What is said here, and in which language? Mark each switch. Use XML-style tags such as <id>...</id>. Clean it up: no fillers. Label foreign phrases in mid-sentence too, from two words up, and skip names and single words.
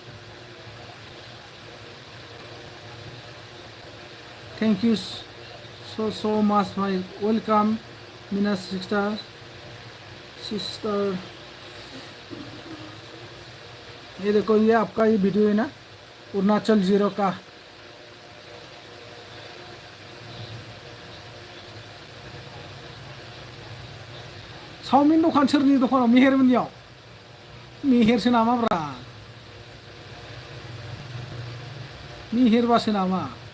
<en>Thank you so much भाई, welcome Meena sister।</en> <hi>ये देखो, ये आपका ये वीडियो है ना, अरुणाचल जीरो का।</hi> <brx>चाउमिन दखान सोरनि दखानाव? मेहेरमोननियाव? मेहेरसो नामाब्रा, मेहेरबासो नामा?</brx>